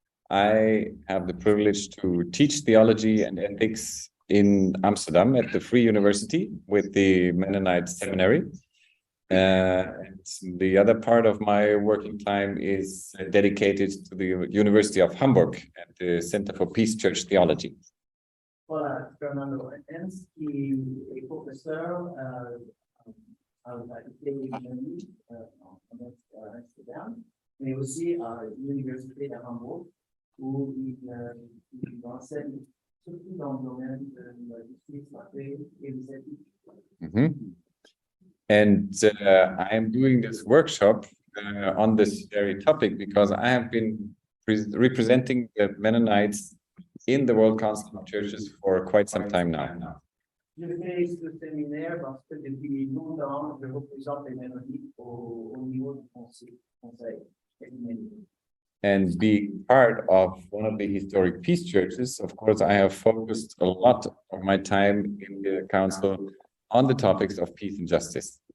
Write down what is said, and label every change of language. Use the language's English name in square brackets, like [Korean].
[English] I have the privilege to teach theology and ethics in Amsterdam at the Free University with the Mennonite Seminary. And the other part of my working time is dedicated to the University of Hamburg at the Center for Peace Church Theology. [French] Voilà, Fernando Enz, qui est professeur à l'Université d'Amsterdam, mais aussi à l'Université de Hambourg, où il enseigne surtout dans le domaine de la justice, la paix et les éthiques. [English] And I am doing this workshop on this very topic because I have been representing the Mennonites in the World Council of Churches for quite some time now. [French] Je fais ce séminaire parce que depuis longtemps, je représente les Mennonites au niveau du conseil œcuménique. [English] And being part of one of the historic peace churches, of course, I have focused a lot of my time in the council on the topics of peace and justice.